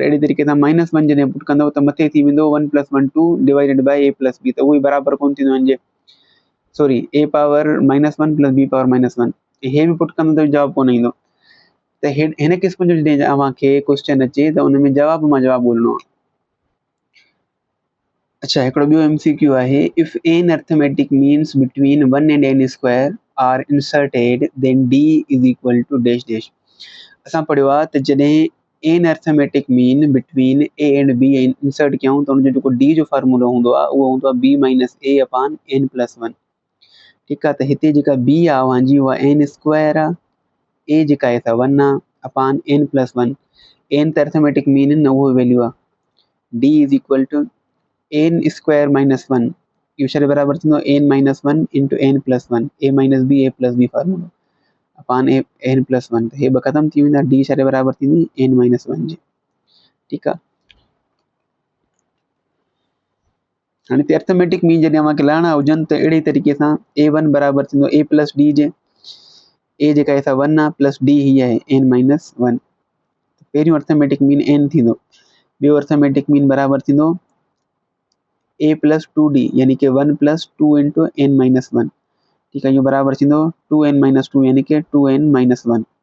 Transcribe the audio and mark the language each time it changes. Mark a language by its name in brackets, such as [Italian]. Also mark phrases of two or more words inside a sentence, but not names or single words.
[Sindhi] अहिड़े तरीक़े सां -1 जॾहिं पुट कंदव त मथे थी वेंदो 1 + 1 2 [English] divided by [Sindhi] a + b, त उहो ई बराबरि कोन थींदो हिन जे, [English] sorry a power -1 plus b power -1, [Sindhi] हे बि पुट कंदो त जवाबु कोन ईंदो। त हिन क़िस्म जो जॾहिं अव्हांखे क्वेश्चन अचे त उन में जवाब मां जवाबु ॻोल्हणो आहे। अच्छा, हिकिड़ो ॿियो MCQ आहे, [English] If n arithmetic means between 1 and n² are inserted then d is equal to dash dash. [Sindhi] असां पढ़ियो आहे त जॾहिं n [English] arithmetic mean between a and b insert [Sindhi] कयूं त उनजो जेको d जो फार्मूलो हूंदो आहे उहो हूंदो आहे b - [English] a upon n + 1, [Sindhi] ठीकु आहे, त हिते जेका b आहे अव्हांजी उहा n² आहे, a जेका आहे सा 1 आहे [English] upon n + 1, [Sindhi] n त [English] arithmetic mean [Sindhi] न, उहो वैल्यू आहे, [English] d is equal to n² - 1, [Sindhi] इहो छा जे बराबरि थींदो n - 1 × n + 1, a - b a + b फार्मूलो [English] upon n + 1, [Sindhi] त हे ॿ ख़तमु थी वेंदा, d छा जे बराबरि थींदी n - 1 जे, ठीकु आहे। हाणे हिते [English] arithmetic mean [Sindhi] जॾहिं अव्हांखे लहणा हुजनि त अहिड़े तरीक़े सां a1 बराबरि थींदो a + d जे, a जेका आहे सा 1 आहे प्लस d हीअ आहे n - 1, पहिरियों [English] arithmetic mean [Sindhi] n थींदो, ॿियो [English] arithmetic mean [Sindhi] बराबरि थींदो a + 2d यानी कि 1 + 2 × n - 1, ठीकु आहे, इहो बराबरि थींदो 2n - 2 यानी कि 2n - 1।